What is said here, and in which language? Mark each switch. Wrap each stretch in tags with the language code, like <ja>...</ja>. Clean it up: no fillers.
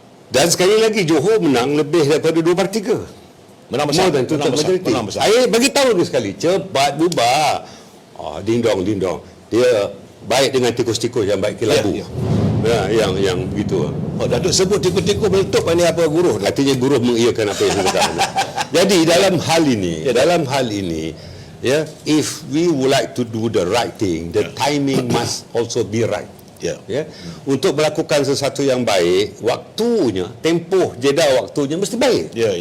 <ms>Dan sekali lagi Johor menang lebih daripada 2/3. Menang besar. Menang besar. Saya bagi tahu dia sekali, cepat bubar. Ding dong. Dia baik dengan tikus-tikus yang baik kelabu. Yang begitu. Oh, Datuk sebut tikus-tikus meletup ini apa guru? Artinya guru mengiyakan apa yang saya katakan. Jadi dalam hal ini,</ms> <en>if we would like to do the right thing, the timing must also be right.</en> <ms>Untuk melakukan sesuatu yang baik, waktunya, tempoh jeda waktunya mesti baik.</ms>